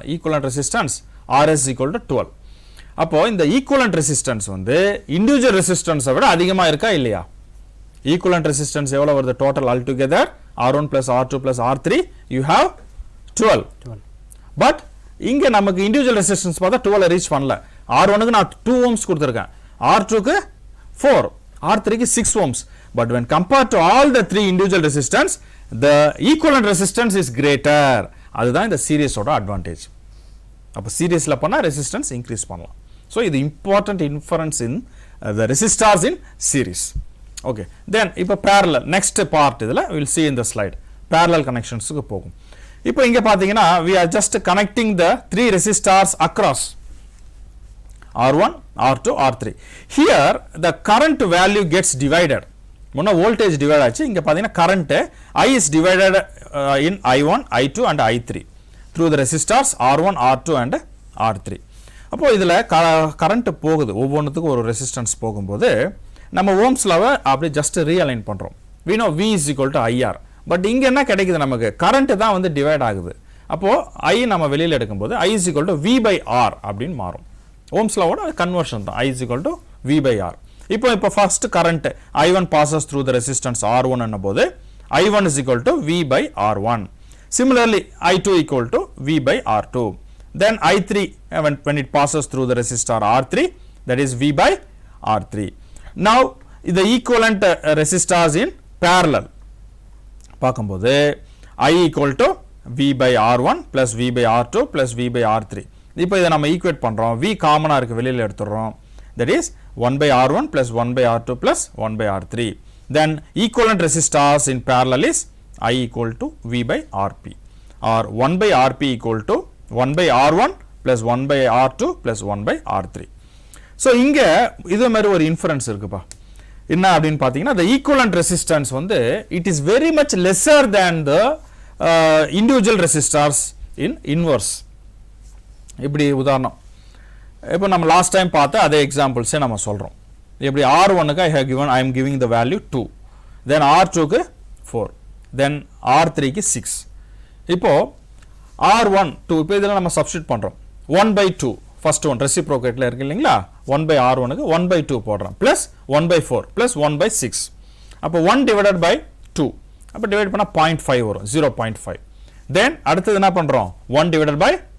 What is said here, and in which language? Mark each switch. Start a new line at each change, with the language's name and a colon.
English: Equivalent resistance RS equal to 12.
Tamil: அப்போ இந்த equivalent resistance வந்து இண்டிவிஜுவல் ரெசிஸ்டன்ஸை விட அதிகமாக இருக்கா இல்லையா? ஈக்குவலண்ட் ரெசிஸ்டன்ஸ் எவ்வளோ வருது?
English: Total all together R1 plus R2 plus R3 you have 12.
Tamil: But இங்கே நமக்கு இண்டிவிஜுவல் ரெசிஸ்டன்ஸ் பார்த்தா 12 ரீச் பண்ணல. R1க்கு நான் 2 ohms கொடுத்துருக்கேன், R2க்கு 4, R3க்கு 6 ohms.
English: But when compared to all the three individual resistance, the equivalent resistance is greater.
Tamil: அதுதான் இந்த சீரிஸோட அட்வான்டேஜ். அப்போ சீரிஸில் பண்ணால் ரெசிஸ்டன்ஸ் இன்க்ரீஸ் பண்ணலாம். ஸோ இது
English: Important inference in the resistors in series. Okay, then இப்போ parallel next part இதில் will see in the slide.
Tamil: Parallel கனெக்ஷன்ஸுக்கு போகும். இப்போ இங்கே பார்த்தீங்கன்னா
English: we are just connecting the three resistors across R1, R2, R3. Here the current value gets divided.
Tamil: முன்ன voltage divide ஆச்சு, இங்கே பார்த்தீங்கன்னா
English: current I is divided in I1, I2 and I3 through the resistors R1, R2 and R3.
Tamil: அப்போ இதில் current போகுது, ஒவ்வொன்றுத்துக்கும் ஒரு resistance போகும்போது நம்ம ஓம்ஸ் லாவை அப்படியே ஜஸ்ட் ரீஅலைன் பண்ணுறோம்.
English: we know V is equal to IR.
Tamil: But இங்கே என்ன கிடைக்குது? நமக்கு கரண்ட் தான் வந்து டிவைட் ஆகுது. அப்போது I நம்ம வெளியில் எடுக்கும்போது
English: I is equal to V by R
Tamil: அப்படின்னு மாறும். ஓம்ஸ் லாவோட கன்வர்ஷன் தான்,
English: I is equal to V by R. இப்போ first current I1 passes through the resistance R1 என்னும் போது I1 is equal to V by R1. Similarly I2 equal to V by R2. Then I3 when it passes through the resistor R3, that is V by R3. Now the equivalent resistors in parallel பார்க்கும்போது I equal to V by R1 plus V by R2 plus V by R3.
Tamil: இப்போ இதை நம்ம equate பண்ணுறோம், V காமனாக இருக்குது, வெளியில் எடுத்துடுறோம்.
English: That is 1 by R1 plus 1 by R2 plus 1 by R3. Then equivalent resistors in parallel is I equal to V by RP, or 1 by RP equal to 1 by R1 plus 1 by R2 plus 1 by R3.
Tamil: So இங்கே இது மாதிரி ஒரு inference இருக்குப்பா. என்ன அப்படின்னு பார்த்தீங்கன்னா,
English: the equivalent resistance வந்து it is very much lesser than the individual resistors in inverse.
Tamil: இப்படி உதாரணம், இப்போ நம்ம லாஸ்ட் டைம் பார்த்த அதே எக்ஸாம்பிள்ஸே நம்ம சொல்கிறோம். எப்படி R1க்கு
English: I am giving the value 2,
Tamil: then R2க்கு 4, then R3க்கு 6. இப்போ R1 2 இப்போ இதெல்லாம் நம்ம சப்ஸ்டிட் பண்ணுறோம் 1/2 ஃபர்ஸ்ட் ஒன் ரெசிப்ரோகேட்டில் இருக்கு இல்லைங்களா 1/R1க்கு 1/2 போடுறோம் ப்ளஸ் 1/4 ப்ளஸ் 1/6 அப்போ 1 டிவைடட் பை 2 அப்போ டிவைட் பண்ணால் 0.5 வரும் 0.5 தென் அடுத்தது என்ன பண்ணுறோம் 1 டிவைடட் பை